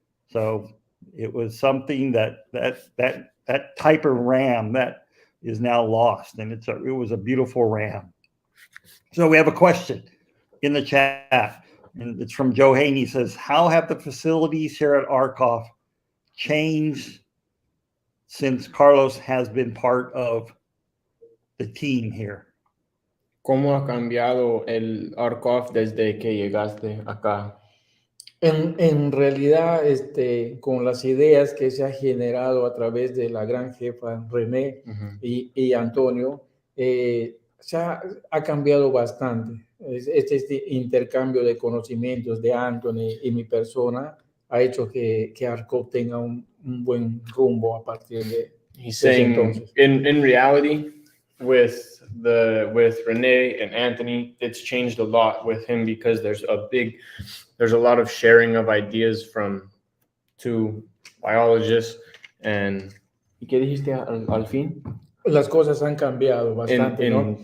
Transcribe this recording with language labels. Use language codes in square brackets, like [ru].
[en] So it was something that type of ram that is now lost, and it was a beautiful ram. So we have a question in the chat, and it's from Joe Haney. He says, how have the facilities here at ARCOF changed since Carlos has been part of the team here? [es] ¿Cómo ha cambiado el ARCOF desde que llegaste acá? En realidad, con las ideas que se ha generado a través de la gran jefa René y Antonio, ha cambiado bastante. Este intercambio de conocimientos de Anthony y mi persona ha hecho que ARCOF tenga un buen rumbo a partir de entonces. [en] In reality, with René and Anthony, it's changed a lot with him because there's a lot of sharing of ideas from two biologists. [es] And ¿qué dijiste al fin? Las cosas han cambiado bastante, ¿no?